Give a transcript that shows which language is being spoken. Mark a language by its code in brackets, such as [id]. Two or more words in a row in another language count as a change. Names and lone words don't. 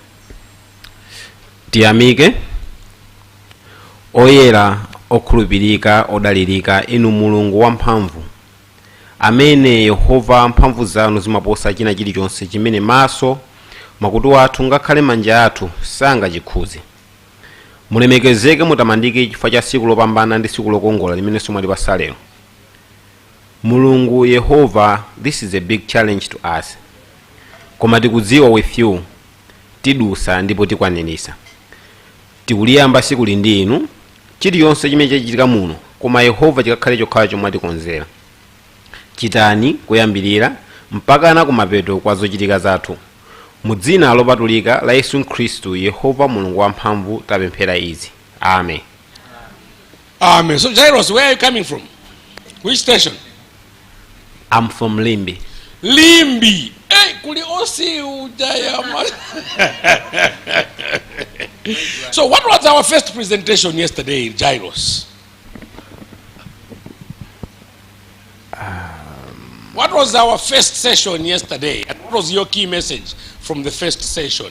[ny] Tiyamike oyera okhulupirika odalirika inu mulungu wamphamvu amene Yehova mphamvu zanu zimaposa china chilichonse chimene maso makutu athu ngakhale manja athu sangachikhuze. Mulemekezeke mutamandike chifukwa cha tsiku lopambana ndi tsiku lokongola limene mwatipatsa lero. Mulungu Yehova, [en] this is a big challenge to us. [ny] Koma tikudziwa [en] with you [ny] tidusa ndipo tikwanirisa. Tikuliyamba tsiku lindi inu chiliyonse chimene chachitika muno, koma Yehova chikakhale chokhala chomwe atikonzera. Chitani kuyambirira mpaka kumapeto kwa zochitika zathu. Mu dzina lopatulika la Yesu Khristu Yehova mulungu wamphamvu tapemphera izi. Amen. Amen. [en] So Jairus, where are you coming from? Which station? I'm from Limbi. [ny] Limbi. Hey, kuli osi ujaya. [en] So what was our first presentation yesterday, Jairus? What was our first session yesterday? And what was your key message from the first session?